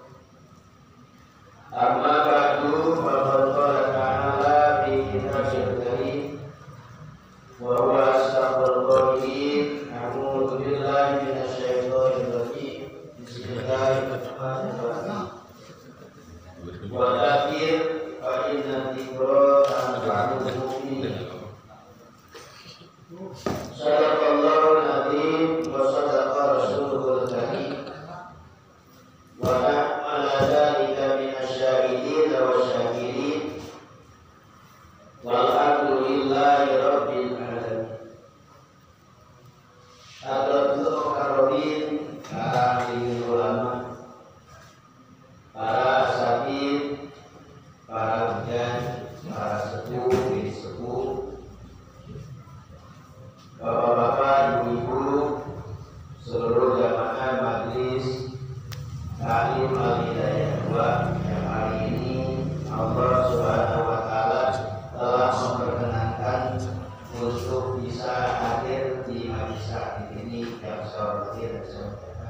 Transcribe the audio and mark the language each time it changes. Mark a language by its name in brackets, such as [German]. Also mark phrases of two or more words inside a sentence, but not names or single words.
[Arabic] أما بعد، فقد قال تعالى في الكتاب الكريم وهو أصدق القائلين. أعوذ بالله من الشيطان الرجيم. بسم الله الرحمن الرحيم. وذكر فإن الذكرى تنفع المؤمنين. صدق الله العظيم وصدق رسوله الكريم. وعلى ذلك من الشاهدين والشاكرين. والحمد لله رب العالمين. [Indonesian] Hadirin karobin, para ahli ulama, para asatidz, para hujan, para sepuh, sepuh, bapak-bapak, ibu-ibu, seluruh jamaah majelis Ta'lim Al-Hidayah 2 yang hari ini Allah [Arabic] سبحانه وتعالى [Indonesian] telah memperkenankan untuk bisa hadir di majelis ini yang saya hormati dan saya muliakan.